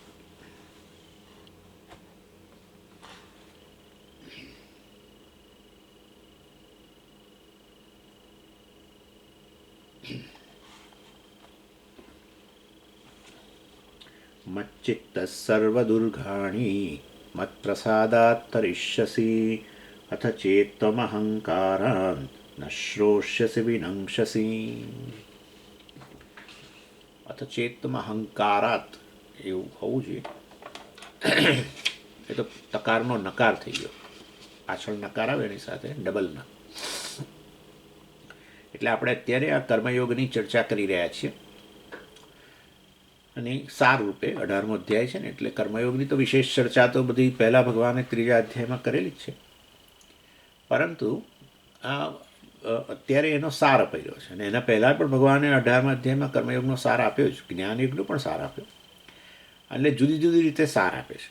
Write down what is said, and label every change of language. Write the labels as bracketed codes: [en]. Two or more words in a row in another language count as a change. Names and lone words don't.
[sa] मच्चित्तः सर्वदुर्गाणि मत्प्रसादात् तरिष्यसि अथ चेत्त्वमहङ्कारान् न श्रोष्यसि विनङ्क्षसि। अथ चेत्त्वमहङ्कारात् [gu] એવું હોવું જોઈએ। એ તો તકારનો નકાર થઈ ગયો, પાછળ નકાર આવે એની સાથે ડબલ ન, એટલે આપણે અત્યારે આ કર્મયોગની ચર્ચા કરી રહ્યા છીએ અને સાર રૂપે 18મો અધ્યાય છે ને, એટલે કર્મયોગની તો વિશેષ ચર્ચા તો બધી પહેલાં ભગવાને 3જા અધ્યાયમાં કરેલી જ છે, પરંતુ આ અત્યારે એનો સાર અપાયો છે અને એના પહેલાં પણ ભગવાને 18મા અધ્યાયમાં કર્મયોગનો સાર આપ્યો જ, જ્ઞાનયોગનો પણ સાર આપ્યો, એટલે જુદી જુદી રીતે સાર આપે છે।